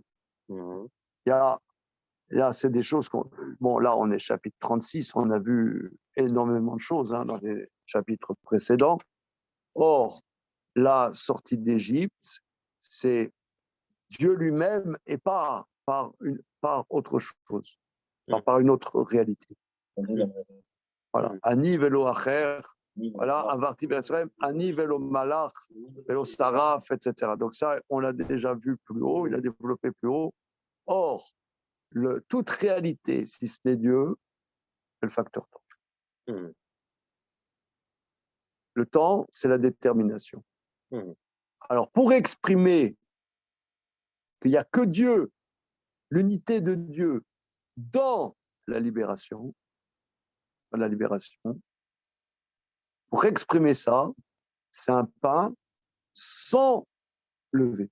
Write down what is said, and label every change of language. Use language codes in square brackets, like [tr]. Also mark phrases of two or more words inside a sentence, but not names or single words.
[fr] Il y a, là, c'est des choses bon, là, on est chapitre 36, on a vu énormément de choses dans les chapitres précédents. Or, la sortie d'Égypte, c'est Dieu lui-même et pas par autre chose, pas par une autre réalité. Voilà. [he] אני ולא אחר, voilà, עברתי בישראל, אני ולא מלאך, ולא שרף, [fr] etc. Donc ça, on l'a déjà vu plus haut, il a développé plus haut. Or, toute réalité, si c'était Dieu, c'est le facteur temps. Le temps, c'est la détermination. Alors, pour exprimer qu'il n'y a que Dieu, l'unité de Dieu dans la libération, pour exprimer ça, c'est un pain sans lever.